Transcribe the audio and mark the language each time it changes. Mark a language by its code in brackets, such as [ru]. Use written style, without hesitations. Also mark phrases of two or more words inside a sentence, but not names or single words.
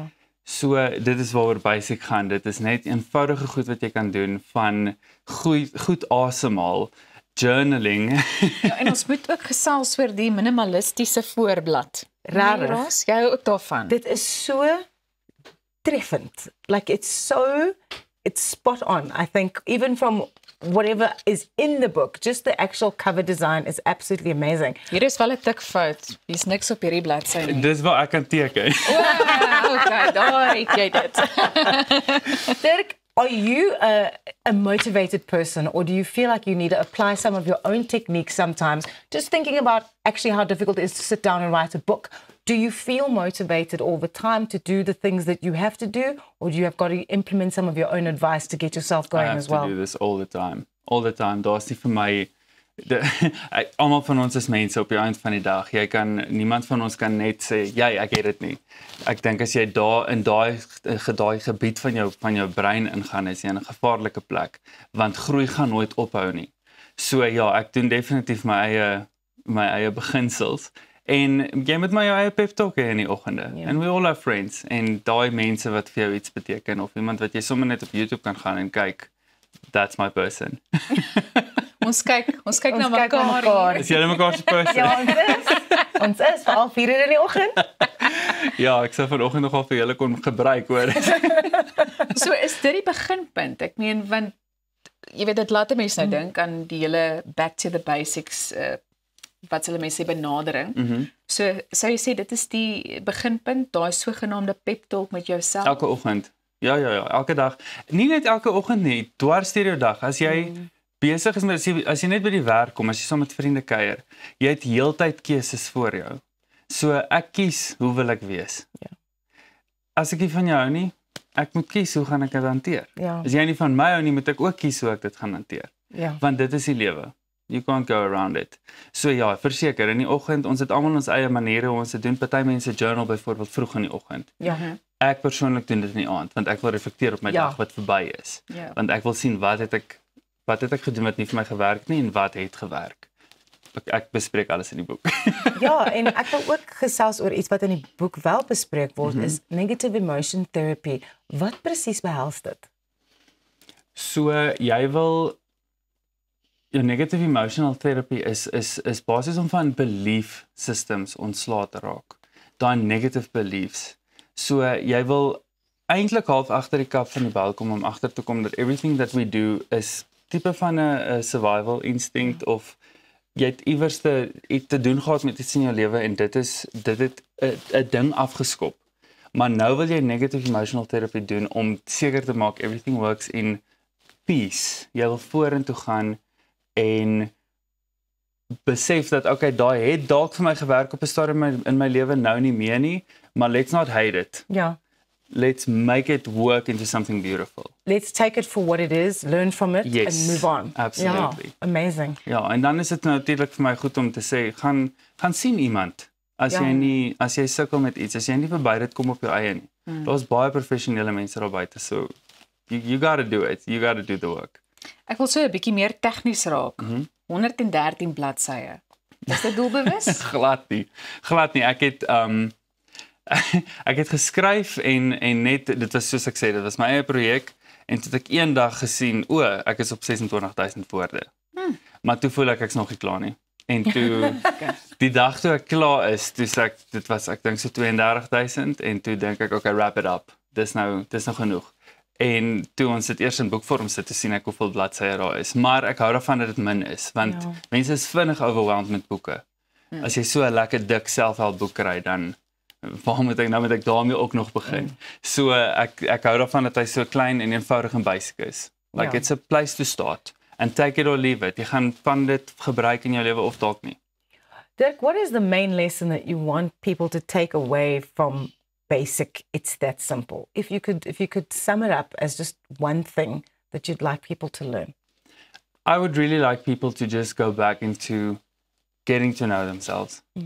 [af] So dit is waaroor basic gaan. Dit is net eenvoudige goed wat jy kan doen van goed asemhaal, journaling. Ja, en ons moet ook gesels oor die minimalistiese voorblad. Rarig. Ras, jy hou ook daarvan. Dit is so treffend. [en] Like it's spot on. I think even from whatever is in the book, just the actual cover design is absolutely amazing. [af] Hier is wel 'n tikfout. Hier's niks op hierdie bladsy nie. Dis waar ek kan teken. Wow, okay, daar het jy dit. [en] Dirk, are you a motivated person, or do you feel like you need to apply some of your own techniques sometimes? Just thinking about actually how difficult it is to sit down and write a book. Do you feel motivated all the time to do the things that you have to do, or do you have got to implement some of your own advice to get yourself going as well? I have to do this all the time. All the time. [af] Daar's nie vir my almal van ons is mense op die einde van die dag. Niemand van ons kan net sê, ek het dit nie. Ek dink as jy daar in daai gebied van jou brein ingaan, is jy in 'n gevaarlike plek, want groei gaan nooit ophou nie. So ja, ek doen definitief my eie beginsels. En jy moet maar jou eie [en] pep talk [af] hê in die oggende. [en] And we all have friends. [af] En daai mense wat vir jou iets beteken of iemand wat jy sommer net op YouTube kan gaan en kyk, [en] that's my person. [af] Ons kyk na mekaar. Is julle mekaar se person? Ja, ons is al 4 uur in die oggend. Ja, ek sou vanoggend nogal vir julle kon gebruik, hoor. So is dit die beginpunt. Ek meen want jy weet dit laat mense nou dink aan die hele [en] back to the basics [af] wat hulle mense sê benadering. So sou jy sê dit is die beginpunt, daai sogenaamde [en] pep talk [af] met jouself. Elke oggend. Ja, elke dag. Nie net elke oggend nie, dwars deur jou dag. As jy besig is met as jy net by die werk kom, as jy saam met vriende kuier, jy het heeltyd keuses voor jou. So ek kies hoe wil ek wees. Ja. As ek nie van jou hou nie, ek moet kies hoe gaan ek dit hanteer. Ja. As jy nie van my hou nie, moet ek ook kies hoe ek dit gaan hanteer. Ja. Want dit is die lewe. [en] You can't go around it. [af] So ja, verseker, in die oggend, ons het almal ons eie maniere hoe ons dit doen. Party mense journal byvoorbeeld vroeg in die oggend. Ja. Ek persoonlik doen dit in die aand, want ek wil reflekteer op my dag wat verby is. Ja. Want ek wil sien wat het ek gedoen wat nie vir my gewerk nie en wat het gewerk. Ek bespreek alles in die boek. Ja, en ek wil ook gesels oor iets wat in die boek wel bespreek word, is [en] negative emotion therapy. [af] Wat presies behels dit? So jy wil jou [en] negative emotional therapy [af] is basies om van [en] belief systems [af] ontslae te raak. Daai [en] negative beliefs. [af] So jy wil eintlik half agter die kap van die bal kom om agter te kom dat [en] everything that we do is [af] tipe van 'n [en] survival instinct [af] of jy het iewers te doen gehad met iets in jou lewe en dit het 'n ding afgeskop. Maar nou wil jy [en] negative emotional therapy [af] doen om seker te maak [en] everything works in peace. [af] Jy wil vorentoe gaan en besef dat okay, daai het dalk vir my gewerk op 'n stadium in my lewe, nou nie meer nie, maar [en] let's not hate it. [af] Ja. [en] Let's make it work into something beautiful. Let's take it for what it is, learn from it Yes, and move on. absolutely. [af] Ja, amazing. Ja, en dan is dit natuurlik vir my goed om te sê, gaan sien iemand. As jy sukkel met iets, as jy nie verby dit kom op jou eie nie. Daar's baie professionele mense daar buite, [en] so you got to do it. You got to do the work. [af] Ek wil so 'n bietjie meer tegnies raak. 113 bladsye. Is dit doelbewus? Glad nie. Ek het geskryf en net dit was soos ek sê, dit was my eie projek en toe het ek eendag gesien, ek is op 26000 woorde. Maar toe voel ek's nog nie klaar nie. En toe die dag toe ek klaar is, toe sê ek dink so 32000 en toe dink ek okay, [en] wrap it up. [af] Dis nou genoeg. En toe ons dit eers in boekvorm sit, te sien ek hoeveel bladsye daar is. Maar ek hou daarvan dat dit min is, want mense is vinnig overwhelmed met boeke. As jy so 'n lekker dik selfhelpboek kry, dan waarom moet ek daarmee ook nog begin? So ek hou daarvan dat hy so klein en eenvoudig en basic is. [en] Like it's a place to start and take it or leave it. [af] Jy gaan van dit gebruik in jou lewe of dalk nie. [en] Dirk, what is the main lesson that you want people to take away from basic? It's that simple. If you could sum it up as just one thing that you'd like people to learn. I would really like people to just go back into getting to know themselves.